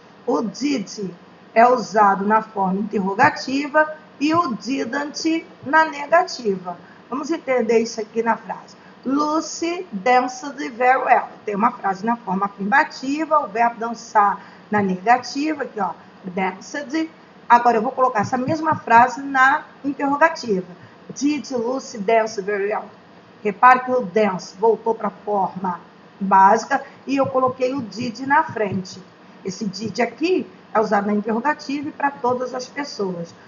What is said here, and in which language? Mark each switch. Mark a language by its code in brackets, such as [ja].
[pt] O did é usado na forma interrogativa e o didn't na negativa. Vamos entender isso aqui na frase. [en] Lucy danced very well. [pt] Tem uma frase na forma afirmativa, o verbo dançar na negativa, aqui, ó, danced. Agora eu vou colocar essa mesma frase na interrogativa. [en] Did Lucy dance very well? [pt] Repare que o dance voltou para a forma básica e eu coloquei o did na frente. Esse did aqui é usado na interrogativa e para todas as pessoas.